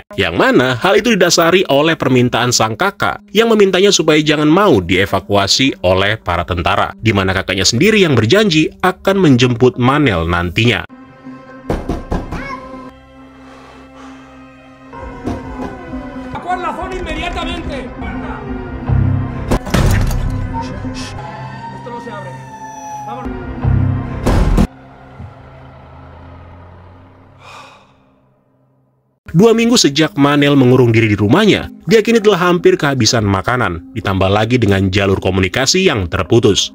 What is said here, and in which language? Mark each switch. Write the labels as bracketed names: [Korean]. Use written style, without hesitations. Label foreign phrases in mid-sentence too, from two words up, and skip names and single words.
[Indonesian] Yang mana hal itu didasari oleh permintaan sang kakak yang memintanya supaya jangan mau dievakuasi oleh para tentara. Di mana kakaknya sendiri yang berjanji akan menjemput Manel nantinya. [Spanish] cerrar la zona inmediatamente. Esto no se abre. Vámonos. [Indonesian] 2 minggu sejak Manel mengurung diri di rumahnya, dia kini telah hampir kehabisan makanan, ditambah lagi dengan jalur komunikasi yang terputus.